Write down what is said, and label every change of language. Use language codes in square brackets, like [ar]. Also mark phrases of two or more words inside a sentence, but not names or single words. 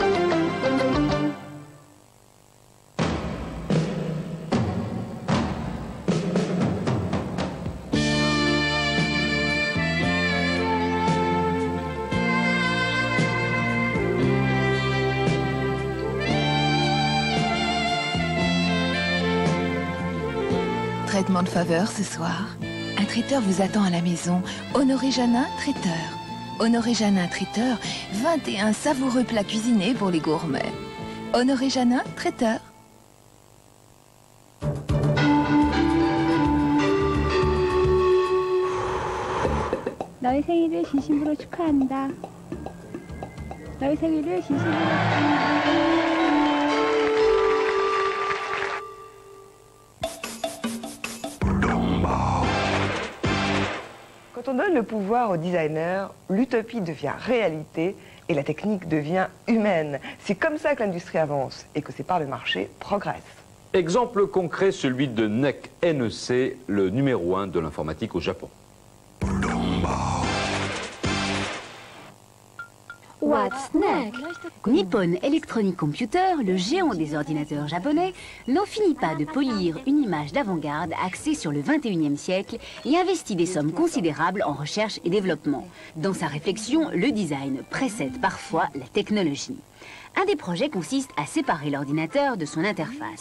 [fr] Traitement de faveur ce soir. Un traiteur vous attend à la maison. Honoré Janin, traiteur. Honoré Janin, traiteur. 21 savoureux plats cuisinés pour les gourmets. Honoré Janin, traiteur. [ko] 너의 생일을 진심으로 축하한다. 너의 생일을 진심으로 축하한다. [fr] Quand on donne le pouvoir aux designers, l'utopie devient réalité et la technique devient humaine. C'est comme ça que l'industrie avance et que ses parts de marché progressent. Exemple concret, celui de NEC, le numéro 1 de l'informatique au Japon. [en] What's next? [fr] Nippon Electronic Computer, le géant des ordinateurs japonais, n'en finit pas de polir une image d'avant-garde axée sur le 21e siècle et investit des sommes considérables en recherche et développement. Dans sa réflexion, le design précède parfois la technologie. Un des projets consiste à séparer l'ordinateur de son interface.